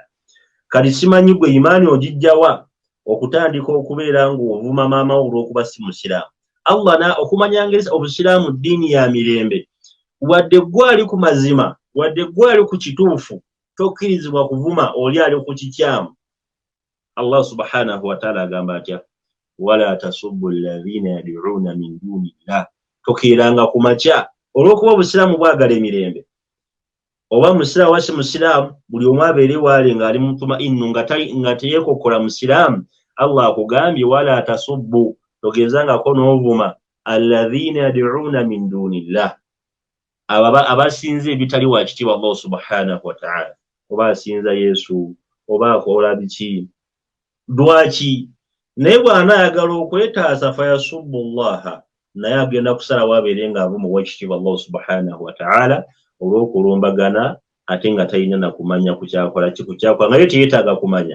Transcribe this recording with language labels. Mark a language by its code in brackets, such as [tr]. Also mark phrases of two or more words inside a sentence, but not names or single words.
[lg] Kati simanyi gwe imaani ogijjawa okutandika okubeera ng'ovuma maama wo olw'okuba si musiraamu. Allah okumanya ngeri obusiraamu ddiini ya mirembe wadde gwali ku mazima wadde gwali ku kituufu tokkirizibwa kuvuma oli ali ku kikyamu. Allah [ar] سبحانه وتعالى [lg] agamba atya [ar] ولا تسبوا الذين يدعون من دون الله. [lg] Tokeeranga ku makya olw'okuba obusiraamu bwagala emirembe oba musiraamu wasi musiraamu buli omu abeere waali ng'ali mutumainnu nga teyeekokkola musiraamu. Allah akugambye [ar] ولا تسبوا [lg] togezangako n'ovuma [ar] الذين يدعون من دون الله [lg] abasinza ebitali wa kitiibwa Allah [ar] سبحانه وتعالى. [lg] Oba asinza Yesu oba akola biki lwaki naye bw'anaayagala okwetaasa [ar] فيسبوا الله [lg] naye agenda kusalawo abeere ng'avuma ow'ekitiibwa Allah [ar] سبحانه وتعالى [lg] olw'okulumbagana ate nga talina na kumanya ku kyakola ki ku kyakola nga ye teyeetaaga kumanya.